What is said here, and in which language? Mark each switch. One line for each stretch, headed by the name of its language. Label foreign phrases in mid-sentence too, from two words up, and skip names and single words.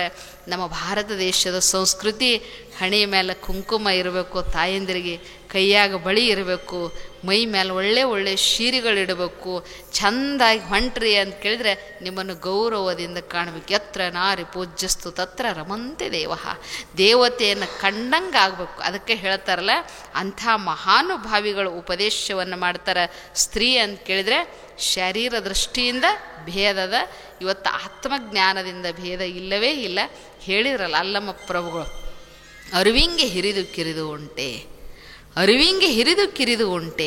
Kannada: ನಮ್ಮ ಭಾರತ ದೇಶದ ಸಂಸ್ಕೃತಿ ಹಣೆಯ ಮೇಲೆ ಕುಂಕುಮ ಇರಬೇಕು, ತಾಯಂದಿರಿಗೆ ಕೈಯಾಗ ಬಳಿ ಇರಬೇಕು, ಮೈ ಮೇಲೆ ಒಳ್ಳೆ ಸೀರೆಗಳಿಡಬೇಕು, ಚೆಂದಾಗಿ ಹೊಂಟ್ರಿ ಅಂತ ಕೇಳಿದ್ರೆ ನಿಮ್ಮನ್ನು ಗೌರವದಿಂದ ಕಾಣಬೇಕು.
Sanskrit: ಯತ್ರ ನಾರಿ ಪೂಜ್ಯಸ್ತು ತತ್ರ ರಮಂತೆ ದೇವ,
Kannada: ದೇವತೆಯನ್ನು ಕಂಡಂಗೆ ಆಗಬೇಕು. ಅದಕ್ಕೆ ಹೇಳ್ತಾರಲ್ಲ, ಅಂಥ ಮಹಾನುಭಾವಿಗಳು ಉಪದೇಶವನ್ನು ಮಾಡ್ತಾರೆ. ಸ್ತ್ರೀ ಅಂತ ಕೇಳಿದರೆ ಶರೀರ ದೃಷ್ಟಿಯಿಂದ ಭೇದದ, ಇವತ್ತು ಆತ್ಮಜ್ಞಾನದಿಂದ ಭೇದ ಇಲ್ಲವೇ ಇಲ್ಲ. ಹೇಳಿದ್ರಲ್ಲ ಅಲ್ಲಮ್ಮ ಪ್ರಭುಗಳು, ಅರಿವಿಂಗೆ ಹಿರಿದು ಕಿರಿದು ಉಂಟೆ, ಅರಿವಿಂಗೆ ಹಿರಿದು ಕಿರಿದು ಉಂಟೆ.